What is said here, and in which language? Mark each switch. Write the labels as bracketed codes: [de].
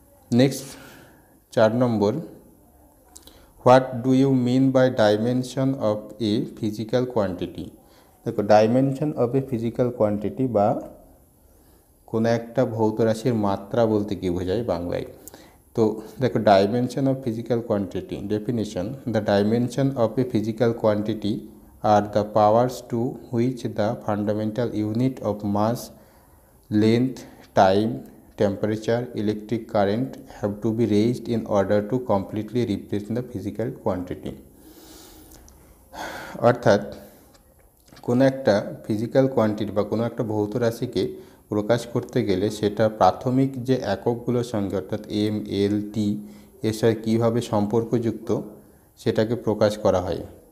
[en] Next 4 নম্বর, what do you mean by dimension of a physical quantity. [bn] দেখো, [en] dimension of a physical quantity [bn] বা কোনো একটা ভৌত রাশির মাত্রা বলতে কী বোঝায় বাংলায়। তো দেখো, [en] Dimension of physical quantity definition, the dimension of a physical quantity are the powers to which the fundamental unit of mass, length, time, temperature, electric current have to be raised in order to completely represent the physical quantity। [bn] অর্থাৎ কোনো একটা physical quantity বা কোনো একটা ভৌত রাশিকে প্রকাশ করতে গেলে সেটা প্রাথমিক যে এককগুলোর সঙ্গে অর্থাৎ এম, এল, টি এর সাথে কীভাবে সম্পর্কযুক্ত সেটাকে প্রকাশ করা হয়।